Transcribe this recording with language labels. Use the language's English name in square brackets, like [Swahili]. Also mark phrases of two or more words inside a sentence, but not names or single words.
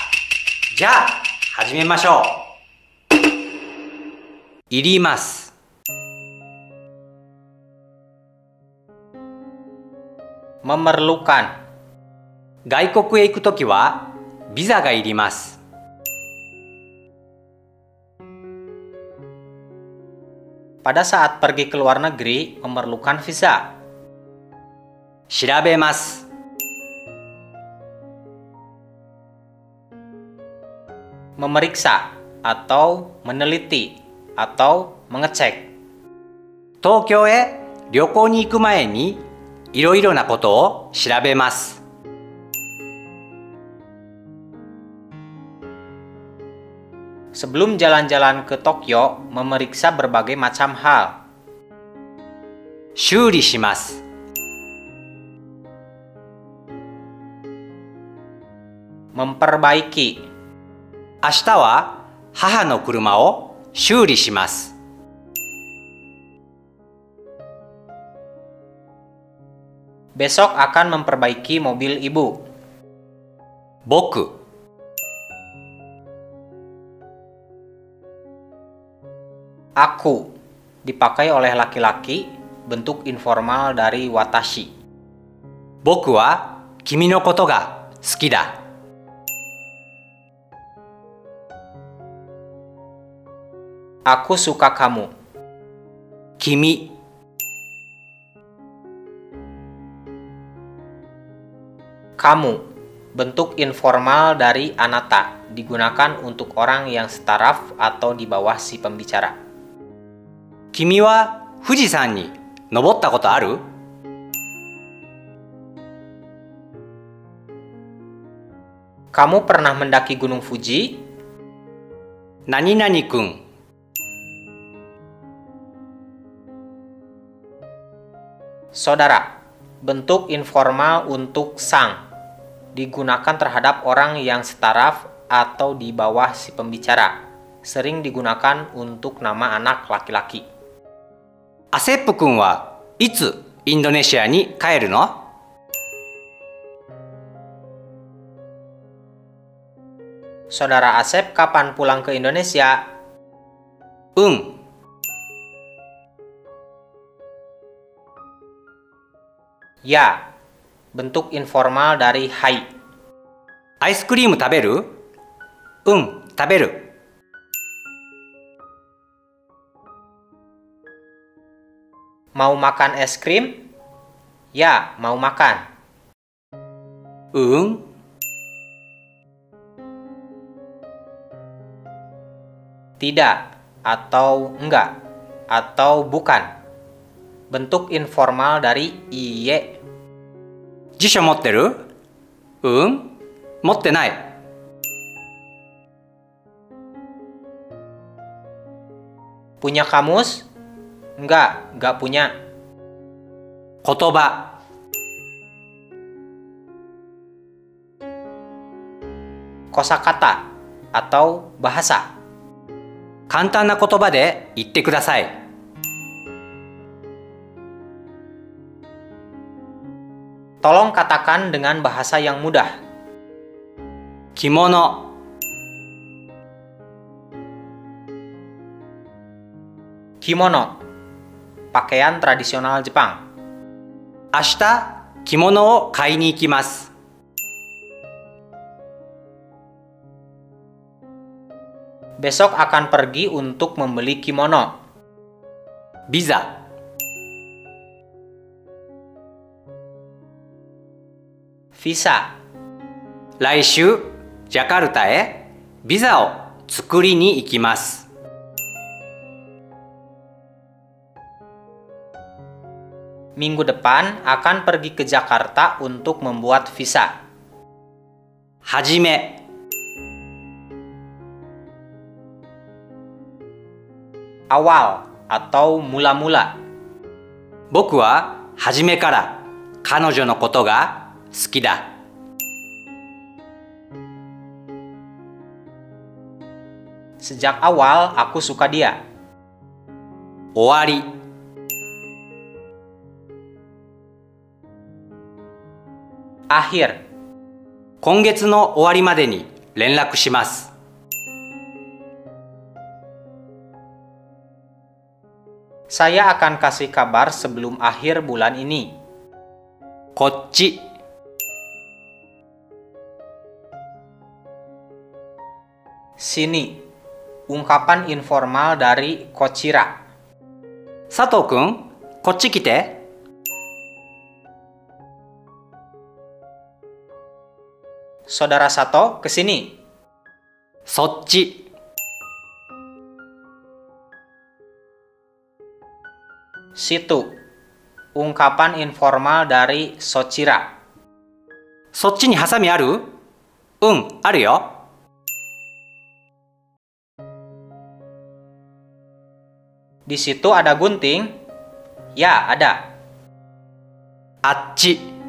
[Japanese] じゃあ始めましょう。いります。 [Indonesian] memerlukan. [Japanese] 外国へ行くときはビザがいります。 [Indonesian] Pada saat pergi ke luar negeri, memerlukan visa. [Japanese] 調べます。 [Indonesian] Memeriksa atau meneliti atau mengecek. [Japanese] 東京へ旅行に行く前にいろいろなことを調べます。 [Indonesian] Sebelum jalan-jalan ke Tokyo, memeriksa berbagai macam hal. [Japanese] 修理します。 [Indonesian] Memperbaiki. [Japanese] 明日は母の車を修理します。 [Indonesian] Besok akan memperbaiki mobil ibu. [Japanese] 僕。 [Indonesian] Aku dipakai oleh laki-laki, bentuk informal dari watashi. [Japanese] 僕は君のことが好きだ。 [Indonesian] Aku suka kamu. [Japanese] 君。 [Indonesian] Kamu, bentuk informal dari anata, digunakan untuk orang yang setaraf atau di bawah si pembicara. [Japanese] 君は富士山に登ったことある？ [Indonesian] Kamu pernah mendaki Gunung Fuji? [Japanese] 何々くん。 [Indonesian] Saudara, bentuk informal untuk sang, digunakan terhadap orang yang setaraf atau di bawah si pembicara. Sering digunakan untuk nama anak laki-laki. [Japanese] アセップくんはいつインドネシアに帰るの？ [Indonesian] Saudara Asep kapan pulang ke Indonesia? [Japanese] うん。 [Indonesian] Ya, bentuk informal dari hai. [Japanese] アイスクリーム食べる？うん、食べる。 [Indonesian] Mau makan es krim? Ya, mau makan. [Japanese] うん。 [Indonesian] Tidak, atau enggak, atau bukan. Bentuk informal dari iye. [Japanese] 辞書持ってる？うん、持ってない。 [Indonesian] Punya kamus? Enggak punya. [Japanese] 言葉。 [Indonesian] Kosakata atau bahasa. [Japanese] 簡単な言葉で言ってください。 [Indonesian] Tolong katakan dengan bahasa yang mudah. [Japanese] 着物。 [Indonesian] Kimono, pakaian tradisional Jepang. [Japanese] 明日、着物を買いに行きます。 [Indonesian] Besok akan pergi untuk membeli kimono. [Japanese] ビザ。 [Indonesian] Visa, [Japanese] 来週ジャカルタへビザを作りに行きます。 [Indonesian] Minggu depan akan pergi ke Jakarta untuk membuat visa. [Japanese] はじめ、 [Indonesian] Awal atau mula-mula. [Japanese] 僕は初めから彼女のことが好きだ。 [Indonesian] Sejak awal aku suka dia. [Japanese] 終わり、 [Indonesian] Akhir. [Japanese] 今月の終わりまでに連絡します。 [Indonesian] Saya akan kasih kabar sebelum akhir bulan ini. [Japanese] こっち、 [Indonesian] Sini. Ungkapan informal dari Kochira. [Japanese] 佐藤くん、こっち来て。 [Indonesian] Saudara Sato, ke sini. [Japanese] そっち、 [Indonesian] Situ. Ungkapan informal dari Sochira. [Japanese] そっちにハサミある？うん、あるよ。 [Indonesian] Di situ ada gunting? Ya, ada. [Japanese] あっち、